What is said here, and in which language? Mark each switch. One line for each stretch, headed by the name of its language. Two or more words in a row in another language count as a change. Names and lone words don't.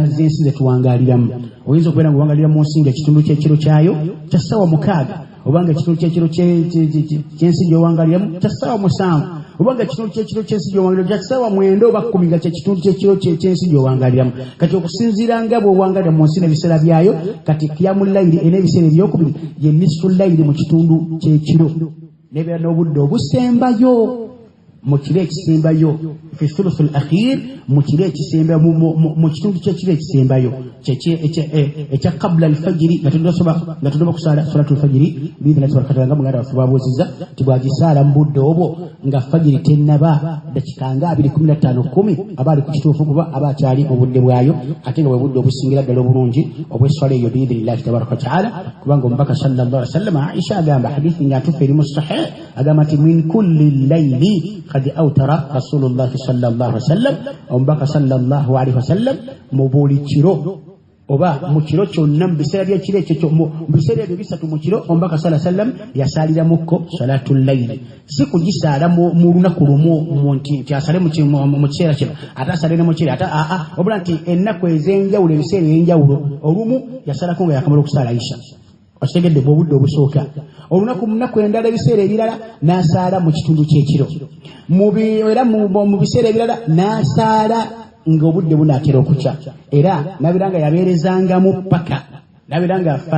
Ganda: z'ensi ze tuwangaaliramu oyinza okubeera nga owangalira mu nsi nga ekitundu ky'ekiro kyayo kya ssaawa 6 obanga ekitundu ky'ekiro ky'ensi gy'owangaliramu kya ssaawa 7 obanga ekitundu ky'ekiro ky'ensi gy'owangaliramu kya ssaawa 9 oba 10 nga ky'ekitundu ky'ekiro ky'ensi gy'owangaliramu kati okusinziira nga bw'owangalira mu nsi n'ebiseera byayo kati
Arabic: قيام الليل
Ganda: n'ebiseera ebyokubiri ye
Arabic: نصف الليل
Ganda: mu kitundu ky'ekiro nebeera n'obudde obusembayo mu kiro ekisembayo
Arabic: في الثلث الأخير
Ganda: mu kiro ekisembayo mu kitundu ky'ekiro ekisembayo ekya
Arabic: قبل الفجر
Ganda: nga tudde kusala
Arabic: صلاة الفجر بإذنه تبارك
Ganda: nga muganda waffe babuuzizza ti bwagisaala mu budde obwo nga fajiri tennaba dakiika nga 2:15 aba ali ku kituufu kuba aba akyali mu budde bwayo ate nga bwe budde obusingira ddala obulungi obw'esswala eyo
Arabic: بإذن الله تبارك وتعالى
Ganda: kubanga omubaka
Arabic: صلى الله عليه وسلم
Ganda: Aisha agamba hadithi nga atuufu eri mu sahih
Arabic: اغاماتي من كل ليل قد أوتر رسول الله صلى الله عليه وسلم ombaka صلى الله عليه وسلم ombaka sallallahu alaihi wasallam
Ganda: mubuli kiro oba mu kiro kyonna mu biseera by'ekiro ekyo mu biseera ebyo bisatu mu kiro ombaka
Arabic: صلى الله عليه وسلم
Ganda: yasalira mukko
Arabic: صلاة الليل
Ganda: si kugisaala mu lunaku lumu nti asale mu kiseera kino ate asale mu kiro ate wabula nti ennaku ez'enjawulo ebiseera eby'enjawulo olumu yasalako nga yakamala okusaala isha okitegedde bw'obudde obusooka olunaku mu nnaku endala ebiseera ebirala n'asaala mu kitundu ky'ekiro era mu biseera ebirala n'asaala ng'obudde bunaatera okukya era nabiranga yabeerezangamu paka nabiranga